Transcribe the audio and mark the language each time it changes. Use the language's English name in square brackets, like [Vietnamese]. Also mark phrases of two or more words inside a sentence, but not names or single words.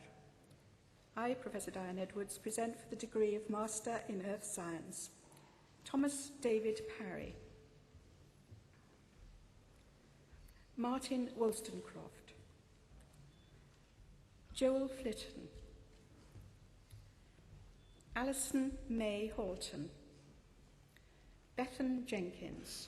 [English] I, Professor Diane Edwards, present for the degree of Master in Earth Science. Thomas David Parry. Martin Wollstonecraft. Joel Flitton. Alison May Halton. Bethan Jenkins.